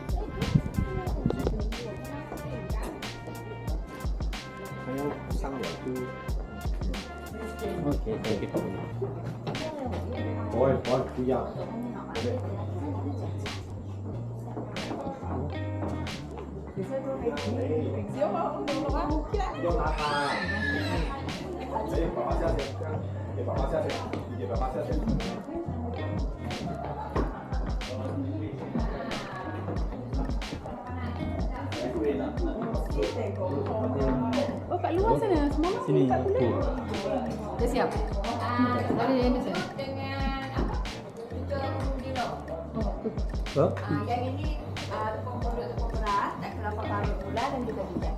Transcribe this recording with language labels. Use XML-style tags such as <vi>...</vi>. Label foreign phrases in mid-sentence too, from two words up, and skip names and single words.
<ms>Sang waktu kita.</ms> <vi>Ôi, con bây giờ vô ta ta. Đây, bà bác ra đi. Để bà bác ra đi. Để bà bác ra đi.</vi> <ms>Oh, kat luar sana. Semua Sini. kat luar. Dah siap? Ada yang ada sana? Yang ini tepung beras, tak kelapa parut gula dan juga minyak.</ms>